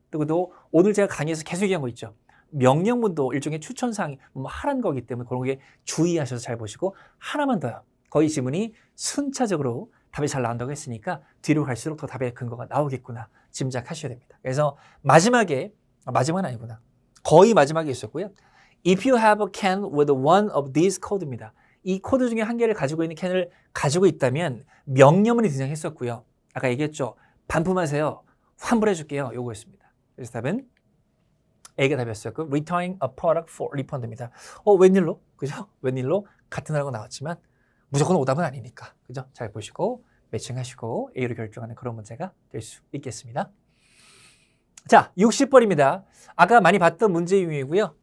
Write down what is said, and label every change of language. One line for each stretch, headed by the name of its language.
Korean: 그리고 또 오늘 제가 강의에서 계속 얘기한 거 있죠. 명령문도 일종의 추천사항이 뭐 하라는 거기 때문에 그런 게 주의하셔서 잘 보시고 하나만 더요. 거의 지문이 순차적으로 답이 잘 나온다고 했으니까 뒤로 갈수록 더 답의 근거가 나오겠구나 짐작하셔야 됩니다. 그래서 마지막은 아니구나. 거의 마지막에 있었고요.
English: If you have a can with one of these code입니다.
Korean: 이 코드 중에 한 개를 가지고 있는 캔을 가지고 있다면 명령문이 등장했었고요. 아까 얘기했죠. 반품하세요. 환불해줄게요. 요거였습니다. 그래서 답은 A가 답이었었고
English: Returning a product for refund
Korean: 입니다. 웬일로? 그죠? 웬일로? 같은 단어가 나왔지만 무조건 오답은 아니니까. 그죠? 잘 보시고 매칭하시고 A로 결정하는 그런 문제가 될 수 있겠습니다. 자, 60번입니다. 아까 많이 봤던 문제 유형이고요.